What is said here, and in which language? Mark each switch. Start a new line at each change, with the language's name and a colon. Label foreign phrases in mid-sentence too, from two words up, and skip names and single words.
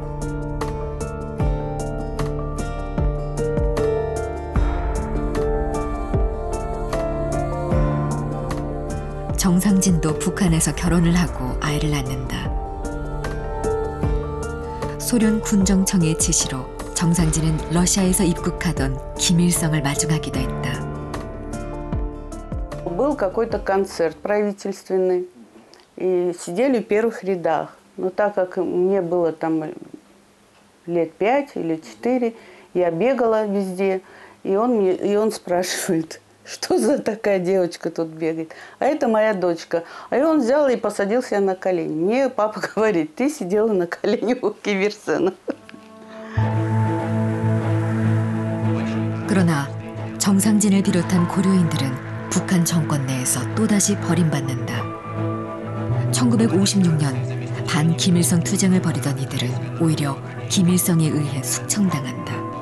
Korean: 정상진도 북한에서 결혼을 하고 아이를 낳는다. 소련 군정청의 지시로 정상진은 러시아에서 입국하던 김일성을 마중하기도 했다.
Russian: Был какой-то концерт правительственный, и сидели в первых рядах. Но так как мне было там лет 5 или 4, я бегала везде, и он спрашивает, что за такая девочка тут бегает. А это моя дочка. А он взял и посадил себя на колени. Мне папа говорит, ты сидела на колени у Ким Ир Сена.
Korean: 그러나 정상진을 비롯한 고려인들은 북한 정권 내에서 또다시 버림받는다. 1956년 반김일성 투쟁을 벌이던 이들은 오히려 김일성에 의해 숙청당한다.